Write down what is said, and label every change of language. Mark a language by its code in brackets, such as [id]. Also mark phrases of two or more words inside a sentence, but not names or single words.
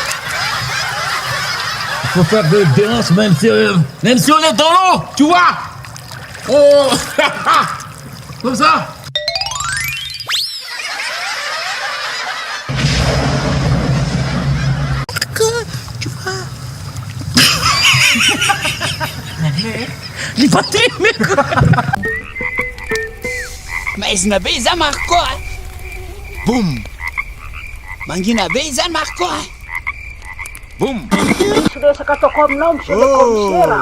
[fr] Il faut faire des danses même si on est dans l'eau, tu vois? Oh! Comme ça! Tu vois? Libatemeko. [mg] maizina be izany Marco a. Boum. Mangina be izany Marco a. Boum. Resaka ataoko aminao [fr] monsieur le commissaire.